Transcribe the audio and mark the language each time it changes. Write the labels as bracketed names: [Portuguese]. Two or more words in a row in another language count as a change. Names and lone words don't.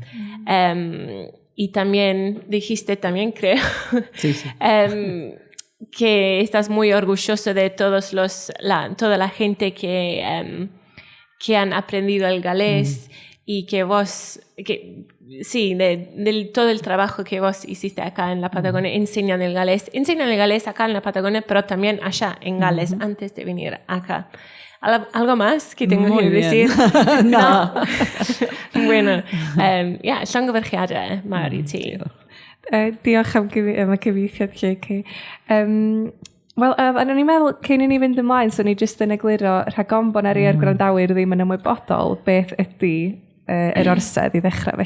[Spanish] Y también dijiste, creo, que estás muy orgulloso de toda la gente que han aprendido el galés y que vos, de todo el trabajo que vos hiciste acá en la Patagonia, enseñan el galés acá en la Patagonia, pero también allá en Gales, antes de venir acá. ¿Algo más que tengo que decir? No. Bueno, [Welsh] llongyfarchiadau mawr i ti. Diolch am y cyfeithiad, JK. Wel, o'n i'n meddwl, cyn i ni fynd ymlaen, so ni jyst yn egluro rhagonbon ar i'r gwrandawyr ddim yn ymwybodol beth ydy yr orsedd i ddechrau.